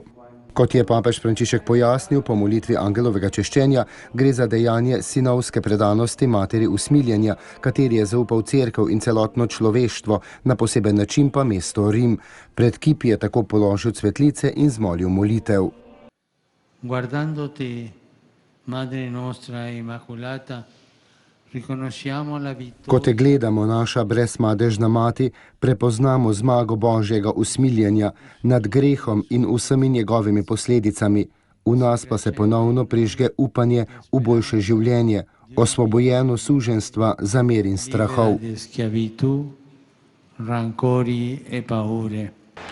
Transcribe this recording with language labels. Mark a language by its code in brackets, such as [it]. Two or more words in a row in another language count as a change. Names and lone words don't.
[sl] Kot je papež Frančišek pojasnil po molitvi angelovega češčenja, gre za dejanje sinovske predanosti materi usmiljenja, kateri je zaupal cerkev in celotno človeštvo, na poseben način pa mesto Rim. Pred kip je tako položil cvetlice in zmolil molitev. [it] Guardandoti, Madre nostra immaculata, riconosciamo la vittoria. [sl] Ko te gledamo, naša brezmadežna mati, prepoznamo zmago Božjega usmiljenja nad grehom in vsemi njegovimi posledicami. V nas pa se ponovno prižge upanje v boljše življenje, osvobojeno suženstva, zamer in strahov. [it] Rancori e paure.